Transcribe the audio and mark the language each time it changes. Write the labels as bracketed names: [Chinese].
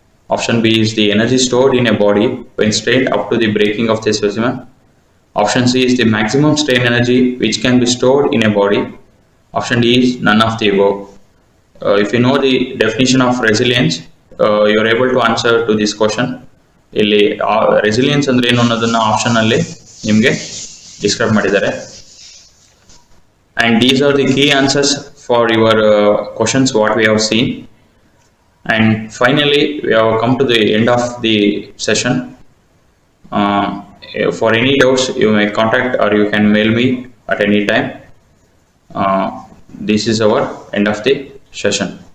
[English] Option B is the energy stored in a body when strained up to the breaking of the specimen. Option C is the maximum strain energy which can be stored in a body. Option D is none of the above. If you know the definition of resilience, you are able to answer to this question. [Kannada] ಇಲ್ಲಿ resilience ಅಂದ್ರೆ ಏನು ಅನ್ನೋದನ್ನ option ಅಲ್ಲಿ ನಿಮಗೆ describe ಮಾಡಿದ್ದಾರೆ. [English] And these are the key answers for your questions what we have seen. And finally, we have come to the end of the session. For any doubts, you may contact or you can mail me at any time. This is our end of the session.